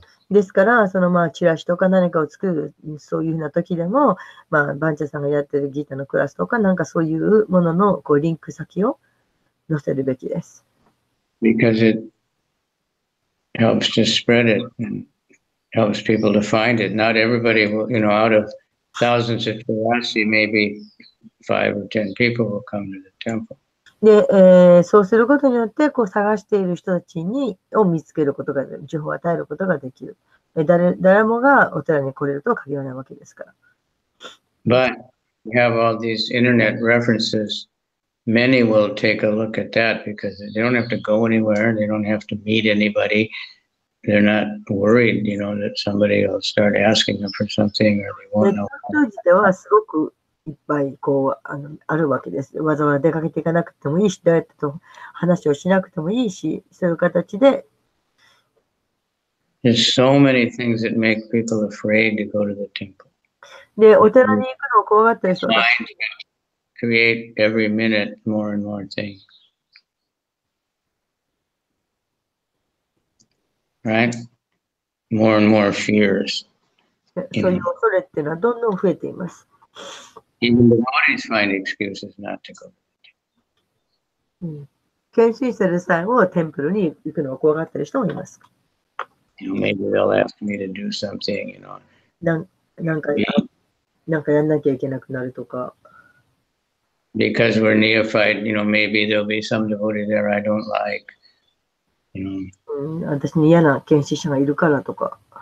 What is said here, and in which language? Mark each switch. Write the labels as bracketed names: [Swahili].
[Japanese] ですから、チラシとか何かを作る、そういうふうな時でも、バンチャさんがやってるギターのクラスとか、なんかそういうもののリンク先を載せるべきです。 [English] Because it helps to spread it and helps people to find it. Not everybody will, out of thousands of Chirasi, maybe 5 or 10 people will come to the temple. [Japanese] で、そうすることによって、探している人たちを見つけることが、情報を与えることができる。誰もがお寺に来れるとは限らないわけですから。 [English] But you have all these internet references. Many will take a look at that because they don't have to go anywhere. They don't have to meet anybody. They're not worried, that somebody will start asking them for something or they won't know. [Japanese] 自体はすごくいっぱいあるわけです。わざわざ出かけていかなくてもいいし、誰と話をしなくてもいいし、そういう形で。 [English] There's so many things that make people afraid to go to the temple. [Japanese] で、お寺に行くのを怖がったりする。 [English] Create every minute more and more things. Right? More and more fears. [Japanese] そういう恐れっていうのはどんどん増えています。 [English] Even the devotees find excuses not to go. [Japanese] 研修する際もテンプルに行くのを怖がってる人もいます。 [English] Maybe they'll ask me to do something, [Japanese] なんかやんなきゃいけなくなるとか。 [English] Because we're neophyte, maybe there'll be some devotee there I don't like. [Japanese] 私に嫌な研修者がいるからとか。